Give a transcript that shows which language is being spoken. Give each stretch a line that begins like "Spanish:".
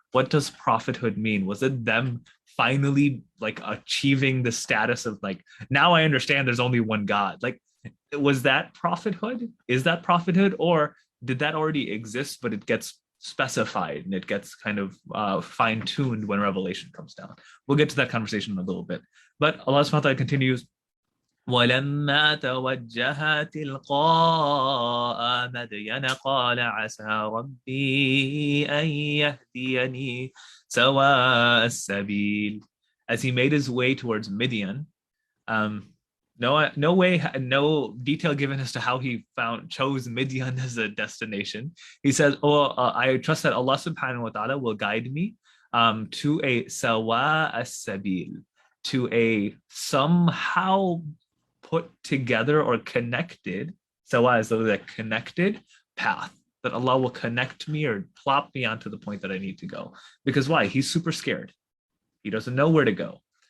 English: What does prophethood mean? Was it them finally like achieving the status of like, now I understand there's only one God? Like, was that prophethood? Is that prophethood? Or did that already exist, but it gets specified and it gets kind of fine-tuned when revelation comes down? We'll get to that conversation in a little bit. But Allah subhanahu wa ta'ala continues,
Arabic: ولما توجه تلقاء مدين قال عسى ربي أن يهديني سواء السبيل.
English: As he made his way towards Midian, no detail given as to how he chose Midian as a destination. He says, I trust that Allah subhanahu wa ta'ala will guide me to a sawa as-sabil, to a somehow put together or connected, sawa is the connected path, that Allah will connect me or plop me onto the point that I need to go. Because why? He's super scared. He doesn't know where to go.